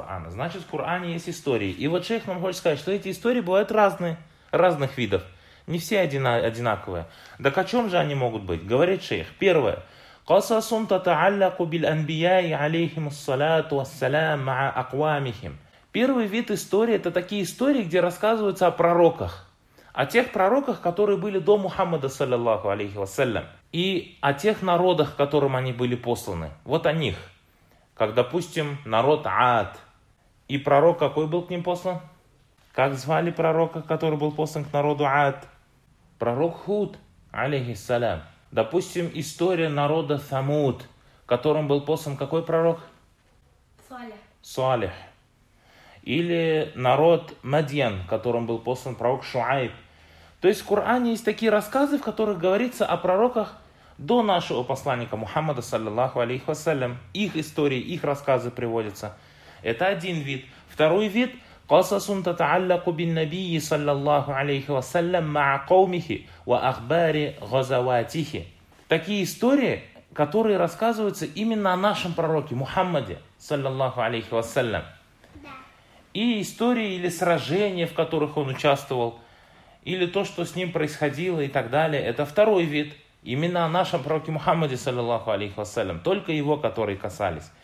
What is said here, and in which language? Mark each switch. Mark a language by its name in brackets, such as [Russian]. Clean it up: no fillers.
[Russian] Значит, в Кур'ане есть истории. И вот шейх нам хочет сказать, что эти истории бывают разные, разных видов. Не все одинаковые. Так о чем же они могут быть? Говорит шейх. Первое. [Arabic] قصصٌ تتعلق بالأنبياء عليهم الصلاة والسلام مع أقوامهم. [Russian] Первый вид истории – это такие истории, где рассказывается о пророках. О тех пророках, которые были до Мухаммада, саллиллаху алейхи вассалям. И о тех народах, которым они были посланы. Вот о них. Как, допустим, народ Аад. И пророк какой был к ним послан? Как звали пророка, который был послан к народу Аад? Пророк Худ, алейхи ссалям. Допустим, история народа Самуд, которым был послан какой пророк? Салих. Или народ Мадьян, которым был послан пророк Шуайб. То есть в Коране есть такие рассказы, в которых говорится о пророках до нашего посланника Мухаммада, саллиллаху алейхи вассалям. Их истории, их рассказы приводятся. Это один вид. Второй вид. [Arabic] قصصٌ تتعلق بالنبي صلى الله عليه وسلم مع قومه وأخبار غزواته. [Russian] Такие истории, которые рассказываются именно о нашем пророке Мухаммаде, [Arabic] صلى الله عليه وسلم. [Russian] Да. И истории или сражения, в которых он участвовал, или то, что с ним происходило и так далее. Это второй вид. Именно о нашем пророке Мухаммаде, [Arabic] صلى الله عليه وسلم. [Russian] Только его, которые касались.